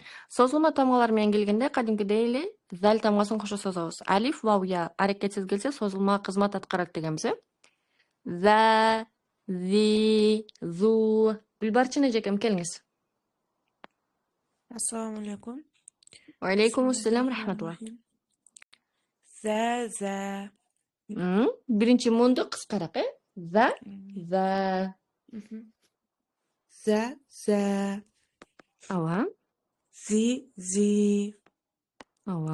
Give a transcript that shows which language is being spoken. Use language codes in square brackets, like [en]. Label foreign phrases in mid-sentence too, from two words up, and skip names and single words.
[ky] Созулма тамгалар менен келгенде кадимкидей эле zal тамгасын кошо созобуз. Алиф, вау, я аракетсиз келсе созулма кызмат аткарат дегенбиз, э? За, зи, зу. Гүлбарчын эжекем, келиңиз. [ar] السلام عليكم. و عليكم السلام رحمة الله. За. [ky] Биринчи мунду кыскараак, э? За, за. За. Ооба. Зи. Ооба.